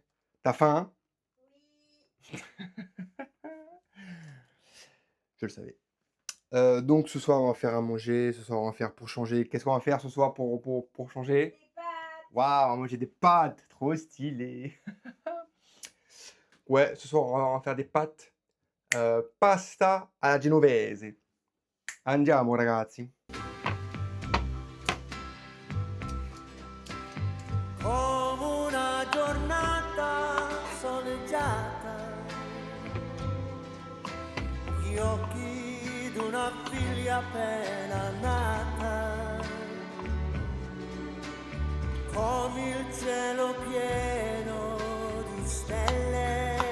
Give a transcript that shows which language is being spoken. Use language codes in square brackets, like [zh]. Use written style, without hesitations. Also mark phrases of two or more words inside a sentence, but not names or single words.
[fr] T'as faim, hein? Je le savais. Donc ce soir, on va faire à manger. Ce soir, on va faire pour changer. Qu'est-ce qu'on va faire ce soir pour changer? Waouh, on va manger des pâtes. Trop stylé. Ouais, ce soir, on va faire des pâtes. [it] Pasta alla genovese. Andiamo, ragazzi. Come una giornata soleggiata, gli occhi d'una figlia appena nata, come il cielo pieno di stelle,